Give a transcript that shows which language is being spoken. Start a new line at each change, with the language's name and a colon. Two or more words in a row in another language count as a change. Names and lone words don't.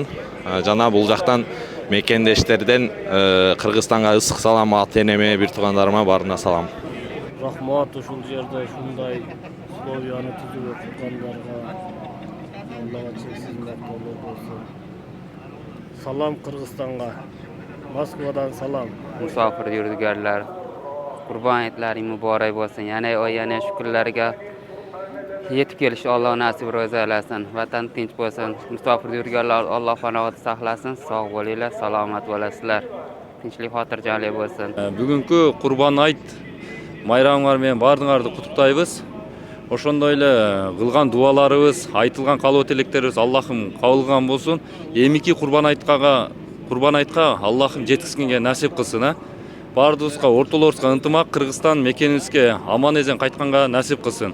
Kyrgyz: Жана бул жактан мекендештерден Кыргызстанга ысык салам, ата энеме, бир туугандарыма баарына салам. Рахмат ушул жерде ушундай условияны түзүп аткандарга. Аллага чексиз мактоолор болсун. Салам Кыргызстанга. Москвадан салам.
Uzbek: Musafir yurtgarlar, Qurban aytlari muborak bo'lsin. Yana shu kunlarga yetib kelish Alloh nasib ro'za aylasin. Vatan tinch bo'lsin. Musafir yurtgarlar Alloh panohida saqlasin. Sog' bo'linglar, salomat bo'lasizlar. Tinchlik, xotirjamlik bo'lsin.
Kyrgyz: Бүгүнкү Курбан айт майрамыңар менен баардыгыңарды куттуктайбыз. Ошондой эле кылган дубаларыбыз, айтылган калоо тилектерибиз Аллахым кабыл кылган болсун. Эмики Курбан айтка Аллахым жеткизгенге насип кылсын. Бардыгыбызга, ортолорубузга ынтымак, Кыргызстан мекенибизге аман эзен кайтканга насип кылсын.